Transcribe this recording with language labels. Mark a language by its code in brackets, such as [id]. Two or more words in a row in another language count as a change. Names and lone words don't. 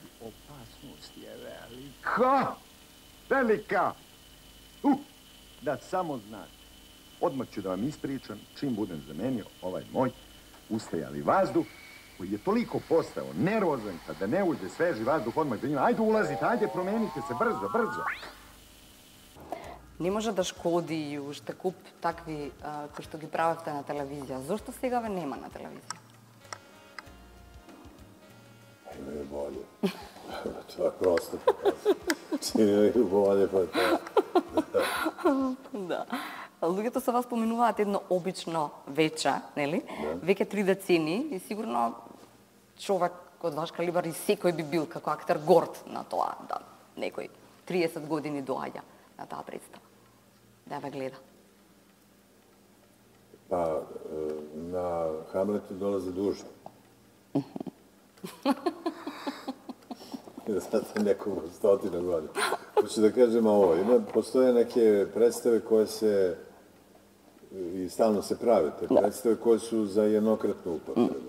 [sr] Opasnost je velika. Da samo znate. odmah ću da vam ispričam, čim budem zamenio ovaj moj ustajali vazduh, koji je toliko postao nervozan, kada ne uđe sveži vazduh, odmah da njima, ajde ulazite, ajde promenite se, brzo, brzo. [mk] Не може да шкоди и уште куп такви кои што ги правевте на телевизија. Зошто сега ве нема на телевизија? [sr] Imaju bolje. To je prosto. Imaju bolje, pa to. [mk] Да. Луѓето со вас споменуваат едно обично вече, нели? Веќе 3 децени и сигурно човек од ваш калибар и секој би бил како актер горд на тоа да некој 30 години доаѓа на таа представа. Да ве гледа. [sr] Pa na Hamletu dolaze duže. Zato nekoliko stotina godina. Hoću da kažem ovo, postoje neke predstave koje se, i stalno se prave, te predstave koje su za jednokratnu upotrebu.